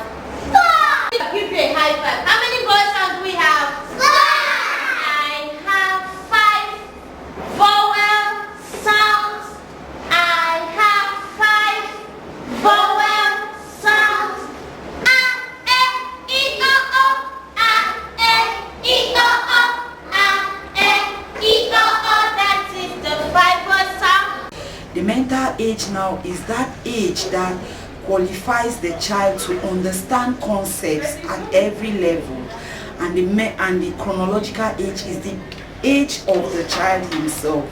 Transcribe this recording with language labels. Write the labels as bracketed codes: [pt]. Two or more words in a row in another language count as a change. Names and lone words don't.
[en] 5! Give you a high five. How many vowel sounds do we have? 5! I have 5 vowel sounds. I have 5 vowel sounds. A, E, I, O, O. A, E, I, O, O. A, E, I, O, O. That is the 5 vowel sound. The mental age now is that age that qualifies the child to understand concepts at every level, and the chronological age is the age of the child himself.